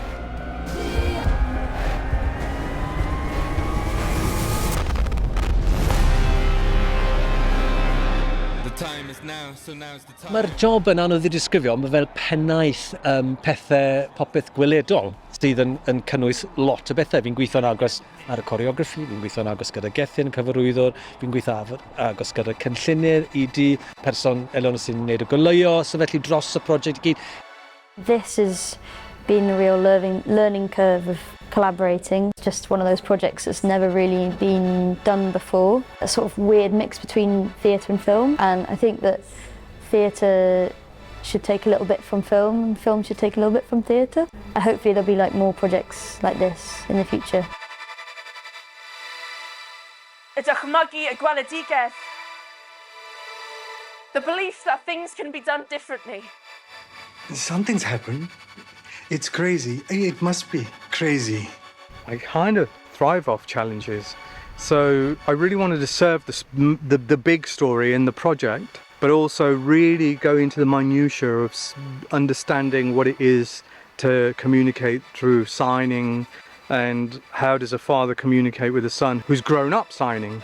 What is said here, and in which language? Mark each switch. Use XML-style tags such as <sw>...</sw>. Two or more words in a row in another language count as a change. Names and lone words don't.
<cy>Mae'r job yn anodd I disgrifio, mae fel pennaeth pethau popeth gweledol sydd yn cynnwys lot o bethau. Fi'n gweithio'n agos ar y choreography, fi'n gweithio'n agos gyda Gethin, cyfarwyddwr, fi'n gweithio agos gyda cynllunydd, person elon sy'n gwneud y goleuo, so felly dros y prosiect I gyd.</cy> <en>This has been a real learning curve of collaborating. It's just one of those projects that's never really been done before. A sort of weird mix between theatre and film, and I think that theatre should take a little bit from film and film should take a little bit from theatre. Hopefully there'll be like more projects like this in the future.</en> <cy>Y dychmygu y gweledigaeth.</cy> <en>The belief that things can be done differently. Something's happened. It's crazy. It must be crazy. I kind of thrive off challenges. So I really wanted to serve the big story in the project, but also really go into the minutiae of understanding what it is to communicate through signing and how does a father communicate with a son who's grown up signing.</en>